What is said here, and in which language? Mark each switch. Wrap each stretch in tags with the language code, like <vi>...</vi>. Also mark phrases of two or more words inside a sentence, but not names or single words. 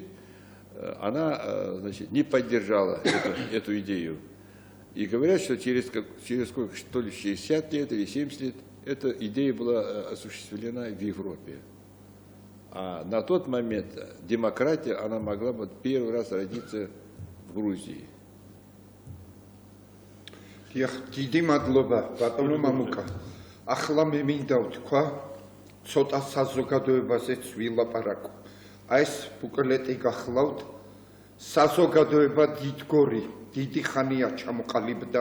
<ru>Она, значит, не поддержала эту идею. И говорят, что через сколько, что ли, 60 лет или 70 лет эта идея была осуществлена в Европе. А на тот момент демократия, она могла бы первый раз родиться в Грузии.</ru> <ka>დიდი მადლობა ბატონო მამუკა. ახლა მე მინდა ვთქვა ცოტა საზოგადოებაზეც ვილაპარაკო. აი ეს ბუკლეტი გახლავთ. საზოგადოება დიდგორი, დიდი ხანია ჩამოყალიბდა.</ka>